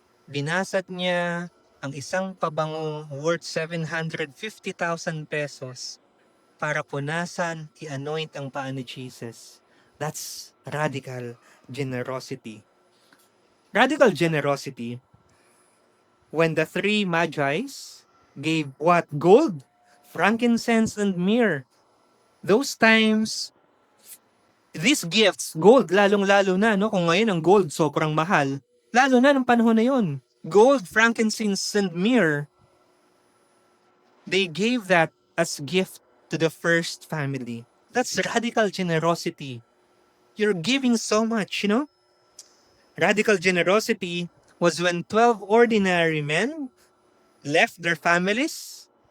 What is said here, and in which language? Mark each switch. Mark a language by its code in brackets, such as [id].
[tl] Binasag niya ang isang pabango worth 750,000 pesos para punasan, i-anoint ang paa ni Jesus. [en] That's radical generosity. Radical generosity, when the 3 Magi's gave what? Gold, frankincense, and myrrh. Those times, these gifts, gold, [tl] lalong-lalo na, [en] no? [tl] Kung ngayon ang gold sobrang mahal, lalo na ng panahon na yon. [en] Gold, frankincense, and myrrh, they gave that as gift to the first family. That's radical generosity. You're giving so much, Radical generosity was when 12 ordinary men left their families